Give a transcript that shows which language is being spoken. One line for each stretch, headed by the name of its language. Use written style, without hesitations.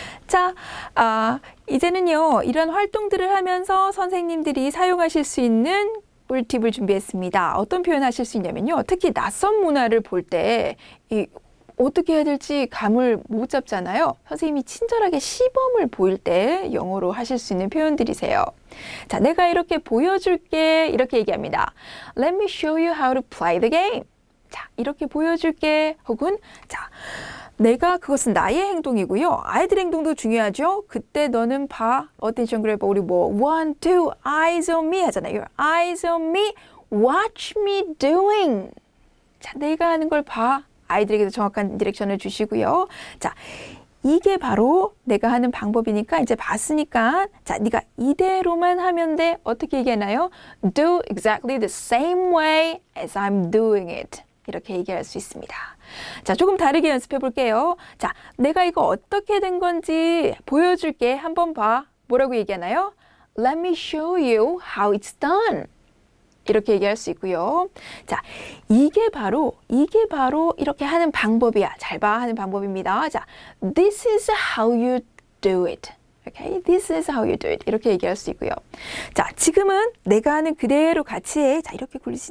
Korean: 자, 이제는요, 이런 활동들을 하면서 선생님들이 사용하실 수 있는 꿀팁을 준비했습니다. 어떤 표현 하실 수 있냐면요. 특히 낯선 문화를 볼 때 어떻게 해야 될지 감을 못 잡잖아요. 선생님이 친절하게 시범을 보일 때 영어로 하실 수 있는 표현들이세요. 자, 내가 이렇게 보여줄게. 이렇게 얘기합니다.
English: Let me show you how to play the game.
Korean: 자, 이렇게 보여줄게. 혹은 자, 내가 그것은 나의 행동이고요. 아이들의 행동도 중요하죠. 그때 너는 봐.
English: attention grab
Korean: 우리
English: one, two, eyes on me
Korean: 하잖아요.
English: Your eyes on me, watch me doing.
Korean: 자, 내가 하는 걸 봐. 아이들에게도 정확한 디렉션을 주시고요. 자, 이게 바로 내가 하는 방법이니까 이제 봤으니까 자, 네가 이대로만 하면 돼. 어떻게 얘기하나요?
English: Do exactly the same way as I'm doing it.
Korean: 이렇게 얘기할 수 있습니다. 자, 조금 다르게 연습해 볼게요. 자, 내가 이거 어떻게 된 건지 보여줄게. 한번 봐. 뭐라고 얘기하나요?
English: Let me show you how it's done.
Korean: 이렇게 얘기할 수 있고요. 자, 이게 바로 이렇게 하는 방법이야. 잘 봐 하는 방법입니다. 자,
English: this is how you do it. Okay? This is how you do it.
Korean: 이렇게 얘기할 수 있고요. 자, 지금은 내가 하는 그대로 같이 해. 자, 이렇게 굴리지.